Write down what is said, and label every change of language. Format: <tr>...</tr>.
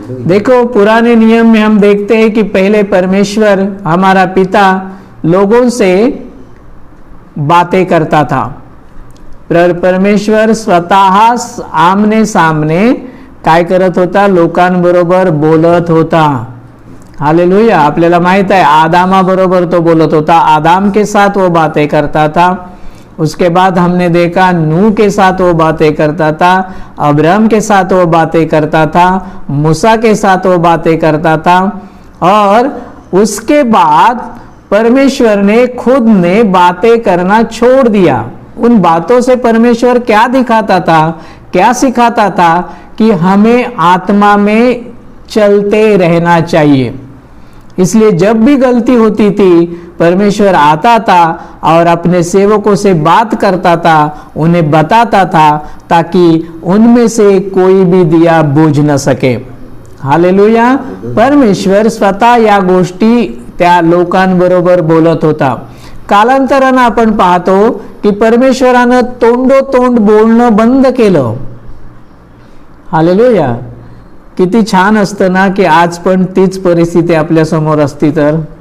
<hi>देखो, पुराने नियम में हम देखते हैं कि पहले परमेश्वर हमारा पिता लोगों से बातें करता था.</hi> <mr>परमेश्वर स्वतः आमने सामने काय करत होता? लोकांबरोबर बोलत होता. हालेलुया. आपल्याला माहित आहे, आदामा बरोबर तो बोलत होता.</mr> <hi>आदाम के साथ वो बातें करता था. उसके बाद हमने देखा नूह के साथ वो बातें करता था, अब्राहम के साथ वो बातें करता था, मूसा के साथ वो बातें करता था. और उसके बाद परमेश्वर ने खुद ने बातें करना छोड़ दिया. उन बातों से परमेश्वर क्या दिखाता था, क्या सिखाता था? कि हमें आत्मा में चलते रहना चाहिए. इसलिए जब भी गलती होती थी, परमेश्वर आता था और अपने सेवकों से बात करता था, उन्हें बताता था, ताकि उनमें से कोई भी दिया बुझ न सके. हालेलुया.</hi> <mr>परमेश्वर स्वतः या गोष्टी त्या लोकांबरोबर बोलत होता. कालांतरानं आपण पाहतो की परमेश्वरानं तोंडोतोंड बोलणं बंद केलं. हालेलुया. किती छान असतं ना की आज पण तीच परिस्थिती आपल्या समोर असती तर.</mr>